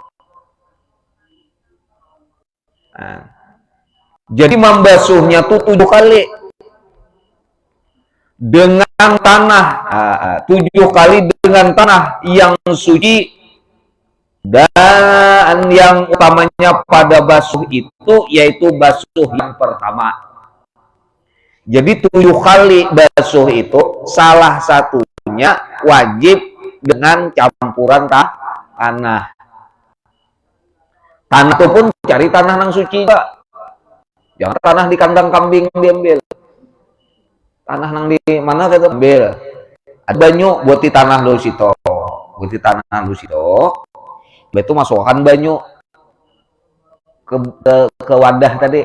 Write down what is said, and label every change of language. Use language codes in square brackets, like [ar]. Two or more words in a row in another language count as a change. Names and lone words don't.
[id] Nah, jadi membasuhnya tuh 7 kali dengan tanah, 7 kali dengan tanah yang suci, dan yang utamanya pada basuh itu yaitu basuh yang pertama. Jadi 7 kali basuh itu salah satunya wajib dengan campuran tanah. Tanah itu pun cari tanah yang suci, Pak. Jangan tanah di kandang kambing diambil. Tanah nang di mana kita ambil. Ada banyu buat di tanah dulu situ. Buat di tanah dulu situ. Itu masukkan banyu ke wadah tadi.